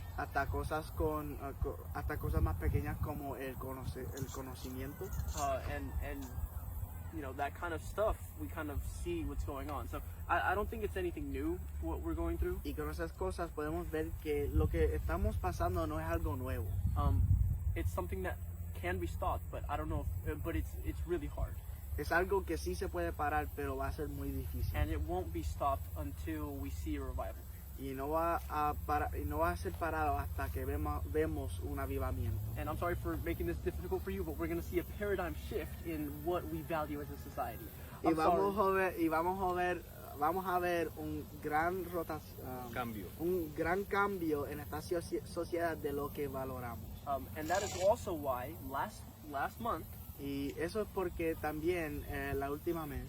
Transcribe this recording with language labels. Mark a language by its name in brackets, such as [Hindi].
[Spanish] hasta cosas hasta cosas más pequeñas como el conocimiento. [English] and you know, that kind of stuff. We kind of see what's going on. So I don't think it's anything new what we're going through. [Spanish] Y con esas cosas podemos ver que lo que estamos pasando no es algo nuevo. [English] It's something that can be stopped, but I don't know. But it's really hard, [Spanish] Es algo que sí se puede parar, pero va a ser muy difícil. [English] and it won't be stopped until we see a revival. [Spanish] Y no va a ser parado hasta que vemos un avivamiento. [English] And I'm sorry for making this difficult for you, but we're going to see a paradigm shift in what we value as a society. [Spanish] Y [English] I'm sorry. [Spanish] vamos a ver un gran Cambio. un gran cambio en esta sociedad de lo que valoramos. [English] And that is also why last month [Spanish] Y eso es porque también el último mes